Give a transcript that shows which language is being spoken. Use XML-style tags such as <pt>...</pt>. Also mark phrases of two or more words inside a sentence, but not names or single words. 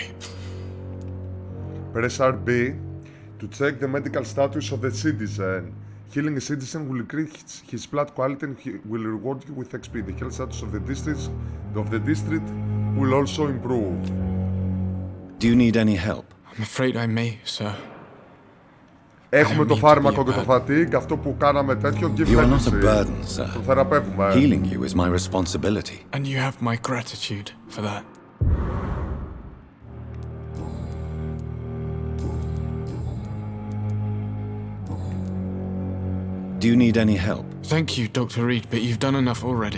<en>Press RB to check the medical status of the citizen. Healing a citizen will increase his blood quality and he will reward you with XP. The health status of the district will also improve. Do you need any help? I'm afraid I may, sir.</en> <el>Έχουμε το φάρμακο και το fatigue, αυτό που κάναμε τέτοιο give</el> <en>You are not a medicine. burden, sir.</en> <el>Το θεραπεύουμε.</el> <en>Healing you is my responsibility. And you have my gratitude for that. Do you need any help? Thank you, Dr. Reed, but you've done enough already.</en>